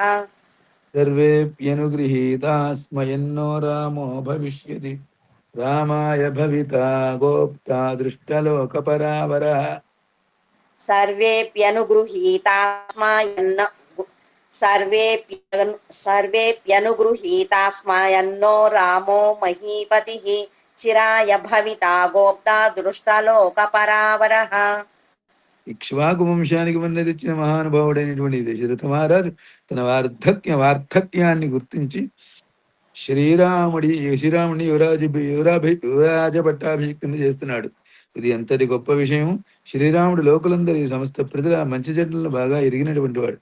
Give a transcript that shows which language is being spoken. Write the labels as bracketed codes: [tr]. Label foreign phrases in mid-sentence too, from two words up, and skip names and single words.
[sa] सर्वेऽप्यनुगृहीता स्मयन्नो रामो भविष्यति रामाय भविता गोप्ता दृष्टलोकपरावरः सर्वेऽप्यनुगृहीतास्मयन्न सर्वेऽप्यनुगृहीतास्मयन्नो रामो महीपतिः चिराय भविता गोप्ता दृष्टलोकपरावरः [te] ఇక్ష్వాకు వంశానికి వన్నె తెచ్చిన మహానుభావుడైనటువంటి దశరథ మహారాజు తన వార్ధక్యాన్ని గుర్తించి శ్రీరాముని యువరాజ పట్టాభిషిక్తుని చేస్తున్నాడు. ఇది ఎంతటి గొప్ప విషయం! శ్రీరాముడు లోకులందరి సమస్త ప్రజల మంచి చెడ్డలను బాగా ఎరిగినటువంటి వాడు.